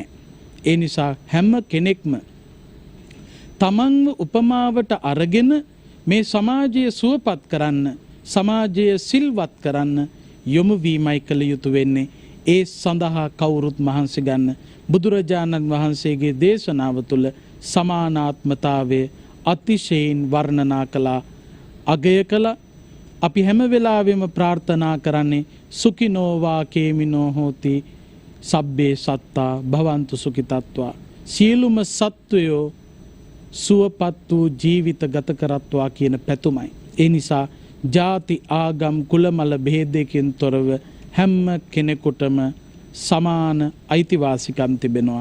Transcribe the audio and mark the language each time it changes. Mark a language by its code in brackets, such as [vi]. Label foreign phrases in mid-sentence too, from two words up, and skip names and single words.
[si] ඒ නිසා හැම කෙනෙක්ම තමන්ව උපමාවට අරගෙන මේ සමාජය සුවපත් කරන්න, සමාජය සිල්වත් කරන්න යොමු වීමයි කළ යුතු වෙන්නේ. ඒ සඳහා කවුරුත් මහන්සි ගන්න. බුදුරජාණන් වහන්සේගේ දේශනාව තුළ සමානාත්මතාවය අතිශයින් වර්ණනා කළා, අගය කළා. අපි හැම වෙලාවෙම ප්‍රාර්ථනා කරන්නේ [pi] සුඛිනෝ වා කේමිනෝ හෝති සබ්බේ සත්තා භවන්තු සුඛිතත්වා. [si] සියලුම සත්වයෝ සුවපත් වූ ජීවිත ගත කරත්වා කියන පැතුමයි. ඒ නිසා ජාති ආගම් කුලමල භේදයකින් තොරව හැම කෙනෙකුටම සමාන අයිතිවාසිකම් තිබෙනවා.